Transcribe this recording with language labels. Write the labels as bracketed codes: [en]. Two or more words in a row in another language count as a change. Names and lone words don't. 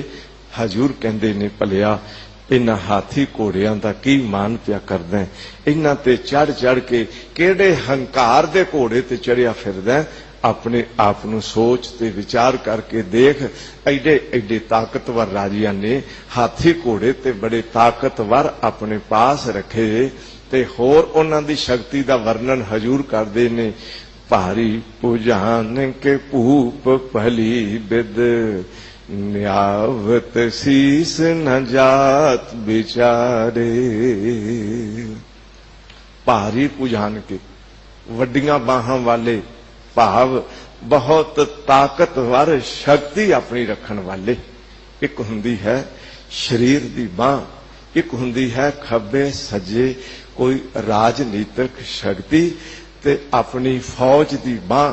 [pa] ਹਜ਼ੂਰ ਕਹਿੰਦੇ ਨੇ ਭਲਿਆ ਇਨ੍ਹਾਂ ਹਾਥੀ ਘੋੜਿਆਂ ਦਾ ਕੀ ਮਾਣ ਪਿਆ ਕਰਦਾ, ਇਨ੍ਹਾਂ ਤੇ ਚੜ੍ਹ ਚੜ੍ਹ ਕੇ ਕਿਹੜੇ ਹੰਕਾਰ ਦੇ ਘੋੜੇ ਤੇ ਚੜ੍ਹਿਆ ਫਿਰਦਾ। ਆਪਣੇ ਆਪ ਨੂੰ ਸੋਚ ਤੇ ਵਿਚਾਰ ਕਰਕੇ ਦੇਖ, ਏਡੇ ਏਡੇ ਤਾਕਤਵਰ ਰਾਜਿਆਂ ਨੇ ਹਾਥੀ ਘੋੜੇ ਤੇ ਬੜੇ ਤਾਕਤਵਰ ਆਪਣੇ ਪਾਸ ਰੱਖੇ, ਤੇ ਹੋਰ ਉਨ੍ਹਾਂ ਦੀ ਸ਼ਕਤੀ ਦਾ ਵਰਣਨ ਹਜ਼ੂਰ ਕਰਦੇ ਨੇ। [bra] भारी पुजान के भूप भली बिद, न्यावत शीस न जात बिचारे। भारी पुजान के [pa] ਵੱਡੀਆਂ ਬਾਹਾਂ ਵਾਲੇ, ਭਾਵ ਬਹੁਤ ਤਾਕਤਵਰ ਸ਼ਕਤੀ ਆਪਣੀ ਰੱਖਣ ਵਾਲੇ। ਇੱਕ ਹੁੰਦੀ ਹੈ ਸਰੀਰ ਦੀ ਬਾਂਹ, ਇੱਕ ਹੁੰਦੀ ਹੈ ਖੱਬੇ ਸੱਜੇ ਕੋਈ ਰਾਜਨੀਤਿਕ ਸ਼ਕਤੀ, ਤੇ ਆਪਣੀ ਫ਼ੌਜ ਦੀ ਬਾਂਹ।